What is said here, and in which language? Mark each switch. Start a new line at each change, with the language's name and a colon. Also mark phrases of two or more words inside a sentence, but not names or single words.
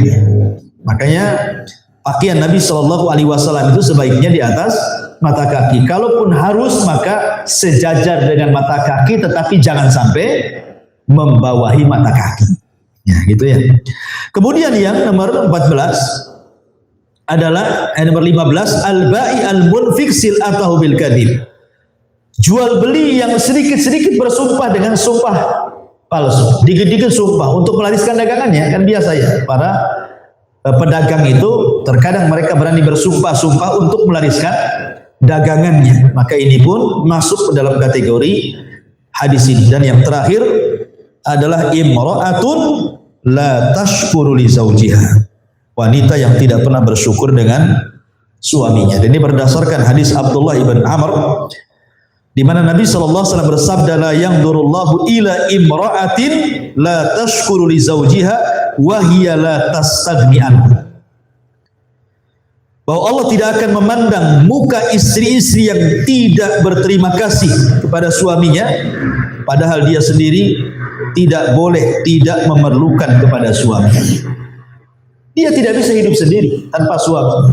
Indonesian: Makanya pakaian Nabi
Arabic: صلى الله عليه وسلم
Indonesian: itu sebaiknya di atas mata kaki. Kalaupun harus maka sejajar dengan mata kaki, tetapi jangan sampai membawahi mata kaki. Ya, gitu ya. Kemudian yang nomor 14 adalah nomor 15,
Arabic: البائع المنفق سلعته بالكذب.
Indonesian: Jual beli yang sedikit-sedikit bersumpah dengan sumpah palsu, dikit-dikit sumpah untuk melariskan dagangannya. Kan biasa ya, para pedagang itu terkadang mereka berani bersumpah-sumpah untuk melariskan dagangannya. Maka ini pun masuk ke dalam kategori hadis ini. Dan yang terakhir adalah
Arabic: امرأة لا تشكر لزوجها,
Indonesian: wanita yang tidak pernah bersyukur dengan suaminya. Dan ini berdasarkan hadis Abdullah ibn Amr, di mana Nabi SAW bersabda,
Arabic: لا ينظر الله إلى امرأة لا تشكر لزوجها وهي لا تستغني عنه.
Indonesian: Bahwa Allah tidak akan memandang muka istri-istri yang tidak berterima kasih kepada suaminya, padahal dia sendiri tidak boleh, tidak memerlukan kepada suaminya. Dia tidak bisa hidup sendiri tanpa suami.